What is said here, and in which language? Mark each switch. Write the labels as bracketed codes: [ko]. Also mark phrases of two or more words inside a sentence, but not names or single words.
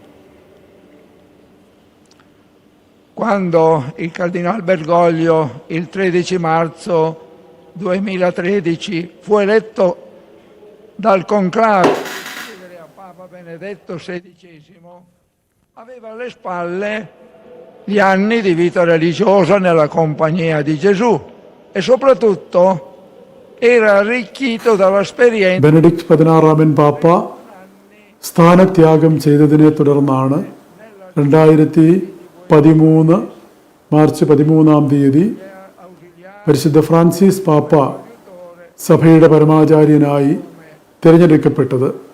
[it] Quando il Cardinal Bergoglio, il 13 marzo 2013, fu eletto dal conclave a Papa Benedetto XVI, aveva alle spalle gli anni di vita religiosa nella compagnia di Gesù e soprattutto era arricchito dall'esperienza [ml] ബെനഡിക്ട് 16 പാപ്പ സ്ഥാനത്യാഗം ചെയ്തതിനെ തുടർന്നാണ് 2013 മാർച്ച് 13 പരിശുദ്ധ ഫ്രാൻസിസ് പാപ്പ സഭയുടെ പരമാചാര്യനായി തിരഞ്ഞെടുക്കപ്പെട്ടത്.